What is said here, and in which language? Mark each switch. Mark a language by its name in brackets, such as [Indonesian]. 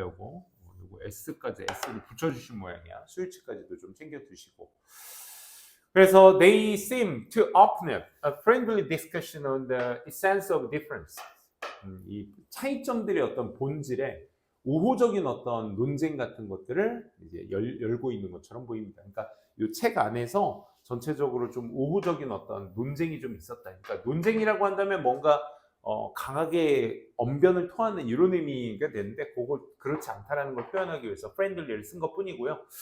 [Korean] 요거 S까지 S를 붙여주신 모양이야. 수일치까지도 좀 챙겨두시고. 그래서 [English] they seem to open up a friendly discussion on the essence of difference. [Korean] 이 차이점들의 어떤 본질에 우호적인 어떤 논쟁 같은 것들을 이제 열고 있는 것처럼 보입니다. 그러니까 이 책 안에서 전체적으로 좀 우호적인 어떤 논쟁이 좀 있었다. 그러니까 논쟁이라고 한다면 뭔가 강하게 언변을 토하는 이런 의미가 되는데 그거 그렇지 않다라는 걸 표현하기 위해서 friendly를 쓴 것뿐이고요.